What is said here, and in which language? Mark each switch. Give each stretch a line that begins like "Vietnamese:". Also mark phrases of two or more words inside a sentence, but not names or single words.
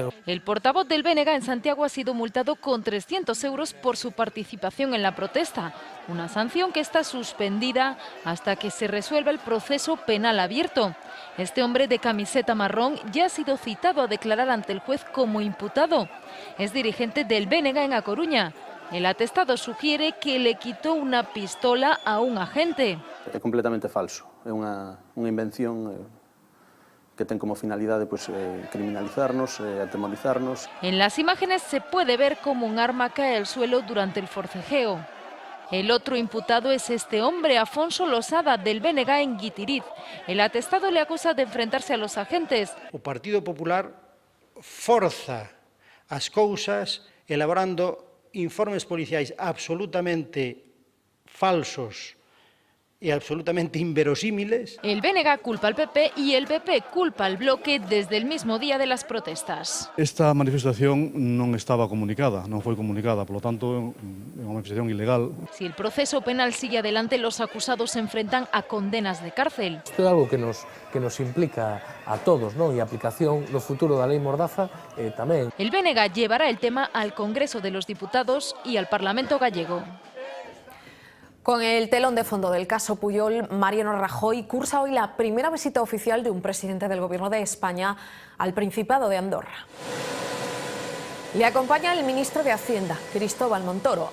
Spanish: El portavoz del BNG en Santiago ha sido multado con 300 euros por su participación en la protesta, una sanción que está suspendida hasta que se resuelva el proceso penal abierto. Este hombre de camiseta marrón ya ha sido citado a declarar ante el juez como imputado. Es dirigente del BNG en A Coruña. El atestado sugiere que le quitó una pistola a un agente.
Galician: É completamente falso. É unha invención que ten como finalidade criminalizarnos, atemorizarnos.
Spanish: En las imágenes se puede ver cómo un arma cae al suelo durante el forcejeo. El otro imputado es este hombre, Afonso Losada, del BNG en Guitiriz. El atestado le acusa de enfrentarse a los agentes.
Galician: O Partido Popular forza as cousas elaborando informes policiais absolutamente falsos y absolutamente inverosímiles.
Spanish: El BNG culpa al PP y el PP culpa al bloque desde el mismo día de las protestas.
Galician: Esta manifestación non estaba comunicada, non foi comunicada, polo tanto é unha manifestación ilegal.
Spanish: Si el proceso penal sigue adelante, los acusados se enfrentan a condenas de cárcel.
Galician: Isto é algo que nos implica a todos, ¿no? E a aplicación no futuro da lei Mordaza tamén.
Spanish: El BNG llevará el tema al Congreso de los Diputados y al Parlamento gallego. Con el telón de fondo del caso Pujol, Mariano Rajoy cursa hoy la primera visita oficial de un presidente del Gobierno de España al Principado de Andorra. Le acompaña el ministro de Hacienda, Cristóbal Montoro.